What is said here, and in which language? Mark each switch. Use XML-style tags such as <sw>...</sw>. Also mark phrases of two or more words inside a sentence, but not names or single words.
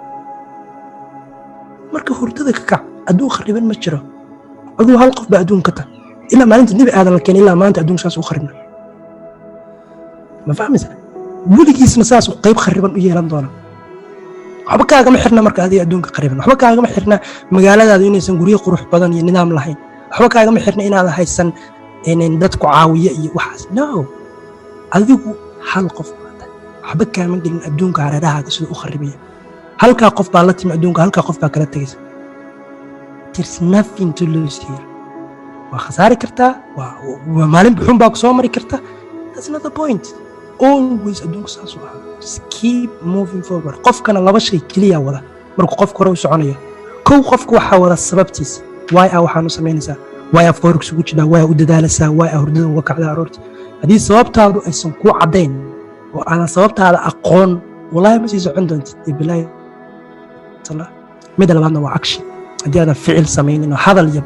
<so>marka hurdada ka kac adduun khariban ma jiro aduu hal qof baa adduun ka ta ilaa maalinta nabi aadan la keenay ilaa maanta adduunka soo kharibna ma fahmaysa weligiisna saas qayb khariban u yeelan doona waxba kaagama xirna marka adiga adduunka khariban waxba kaagama xirna magaaladaadu inaysan guryo qurux badan iyo nidaam lahayn waxba kaagama xirna inaad haysan in dadku caawiyo iyo waxaas no adigu hal qof waxba kaama gelin adduunka hareerahaaga sida u kharibaya halka qof baa la timi adduunka halka qof baa kala tagaysa</so> <en>there's nothing to lose here</en> <so>waa khasaari kartaa waa maalin buxun baa ku soo mari kartaa</so> <en>that's not the point always</en> <so>adduunka saas waa</so> <en>just keep moving forward</en> <so>qofkana laba shay kaliya wada markuu qofku hore u soconayo kow qofku waxa wada sababtiisa why waxaanu sameynaysaa</so> <en>why forex</en> <so>ugu jiraa why u dadaalaysaa why hurdada uga kacdaa aroorti hadii sababtaadu aysan ku cadeyn oo aan sababtaada aqoon wallahi ma sii socon doontid billahi tala mid labaadna waa action hadii aad ficil sameeynin hadal iyo</so>